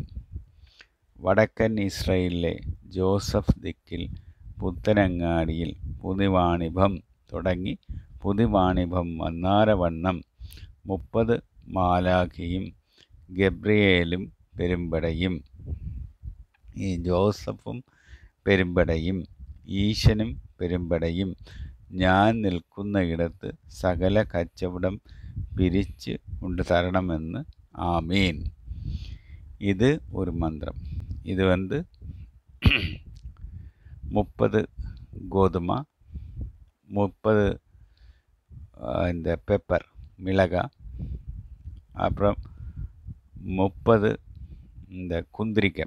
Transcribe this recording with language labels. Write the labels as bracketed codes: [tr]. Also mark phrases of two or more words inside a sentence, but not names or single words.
[ml] വടക്കൻ ഇസ്രയേലിലെ ജോസഫ് ദിക്കിൽ പുത്തനങ്ങാടിയിൽ പുതുവാണിഭം തുടങ്ങി പുതുവാണിഭം വന്നാരവണ്ണം 30 മാലാഖയും ഗബ്രിയേലും പെരുമ്പടയും, ഈ ജോസഫും പെരുമ്പടയും ഈശനും പെരുമ്പടയും ഞാൻ നിൽക്കുന്ന ഇടത്ത് സകല കച്ചവടം പിരിച്ച് കൊണ്ട് തരണമെന്ന്. [ta] ஆமீன். இது ஒரு மந்திரம். இது 30 கோதுமை, 30 இந்த பெப்பர் மிளகாய், அப்புறம் 30 இந்த குந்திரிக்காய்.